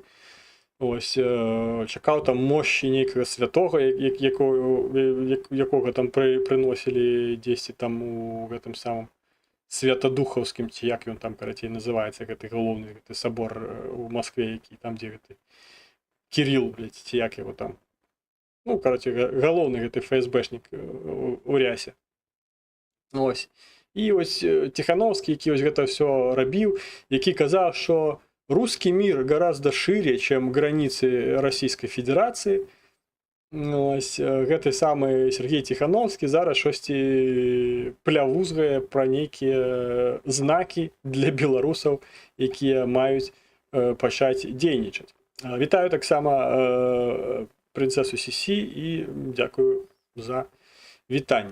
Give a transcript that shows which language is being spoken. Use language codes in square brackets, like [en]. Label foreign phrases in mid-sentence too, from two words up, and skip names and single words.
[be] Ось, чакаў там мощі нейкага святога, якога там прыносілі дзесьці там у гэтым самым святадухаўскім, ці як ён там, карацей, называецца, гэты галоўны гэты сабор у Маскве, які там, дзе гэты Кіріл, блядь, ці як яго там. Ну, карацей, галоўны гэты ФСБшнік у рясе. Ось. І ось Ціхановскі, які ось гэта ўсё рабіў, які казаў, што [ru] русский мир гораздо шире, чем границы Российской Федерации. [be] Ось, гэты самы Сергей Ціхановскі зараз шосьці плявузгае пра нейкія знакі для беларусаў, якія маюць пачаць дзейнічаць. Вітаю таксама прынцэсу Сісі і дзякую за вітанне.